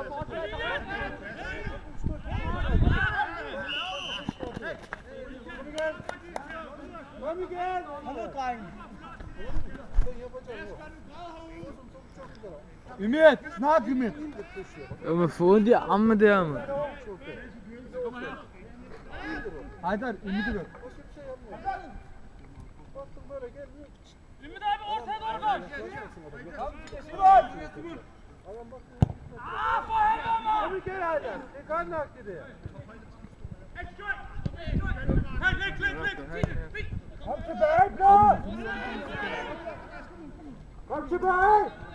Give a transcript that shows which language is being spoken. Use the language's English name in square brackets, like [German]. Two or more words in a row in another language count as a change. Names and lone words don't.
[Danish] Kom igen! Kom ud, drengen! Ümit, snart Ümit. Jeg må få ondt i armen der, mand. [Turkish] Haydar, Ümit'i gör. Ümit abi ortaya doğru koş. [Danish] Kom igen, Haydar! Det er godt nok, det der. Kom tilbage, Blå! Kom tilbage!